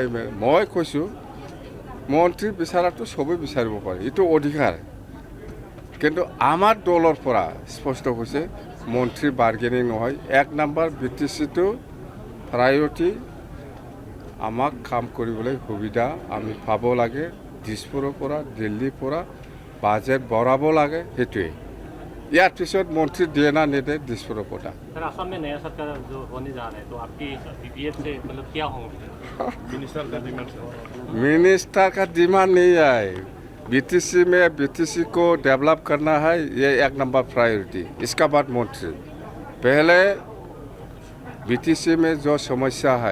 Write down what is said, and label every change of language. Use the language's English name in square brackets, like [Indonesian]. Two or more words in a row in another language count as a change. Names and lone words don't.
[Assamese] মই কৈছোঁ মন্ত্ৰী বিচাৰাটো চবেই বিচাৰিব পাৰে এইটো অধিকাৰ কিন্তু আমাৰ দলৰ পৰা স্পষ্ট হৈছে মন্ত্ৰী বাৰ্গেনিং নহয় 1 নম্বৰ BTCটো প্ৰায়ৰিটি আমাক কাম কৰিবলৈ সুবিধা আমি পাব লাগে দিছপুৰৰ পৰা দিল্লীৰ পৰা বাজেট বঢ়াব লাগে সেইটোৱে ইয়াৰ পিছত মন্ত্ৰী দিয়ে না নিদে দিছপুৰৰ পৰা [Hindi] मिनिस्टर का डिमांड नहीं है BTC में BTC को डेवलप करना है ये 1 नंबर प्रायोरिटी इसका बाद मंत्री पहले BTC में जो समस्या है